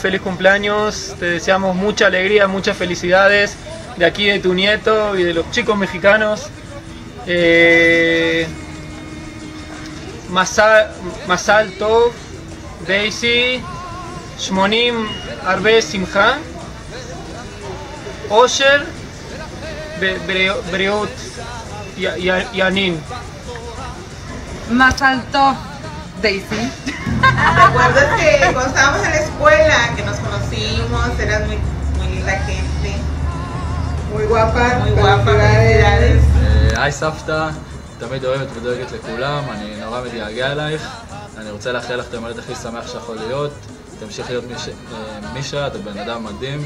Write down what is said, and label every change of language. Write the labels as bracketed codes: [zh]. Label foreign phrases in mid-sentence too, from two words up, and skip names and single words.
[es] feliz cumpleaños, te deseamos mucha alegría, muchas felicidades de aquí de tu nieto y de los chicos mexicanos. [he] מזל טוב, דייזי, שמונים ארבע, שמחה, אושר, בריאות, ינין. מזל טוב, Daisy. [es] ¿Recuerdas que cuando estábamos en la escuela, que nos conocimos, eras muy linda gente? Muy guapa. Muy guapa, felicidades. [he] היי סבתא, תמיד אוהבת ודואגת לכולם, אני נורא מתגעגע אלייך. אני רוצה לאחל לך את יום הולדת הכי שמח שיכול להיות. תמשיך להיות מישה, אתה בן אדם מדהים.